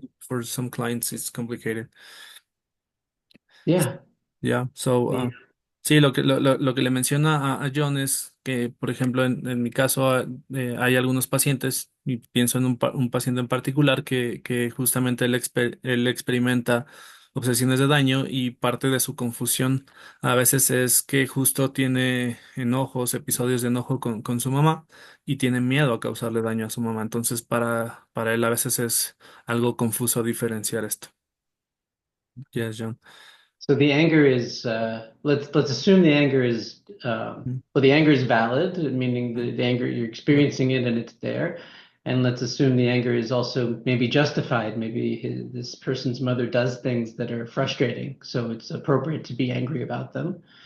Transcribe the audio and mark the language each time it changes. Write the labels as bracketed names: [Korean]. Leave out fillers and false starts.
[English] for some clients it's complicated. Yeah. Yeah, so [Spanish] sí, lo que le menciona a John es que, por ejemplo, en mi caso hay algunos pacientes, y pienso en un paciente en particular que justamente él experimenta obsesiones de daño y parte de su confusión a veces es que justo tiene enojos, episodios de enojo con su mamá y tiene miedo a causarle daño a su mamá. Entonces, para él a veces es algo confuso diferenciar esto. [English] Yes, John. So the anger is let's assume the anger is Mm, well, the anger is valid, meaning mm, the anger you're yeah. experiencing it and it's there. And let's assume the anger is also maybe justified. Maybe this person's mother does things that are frustrating, so it's appropriate to be angry about them.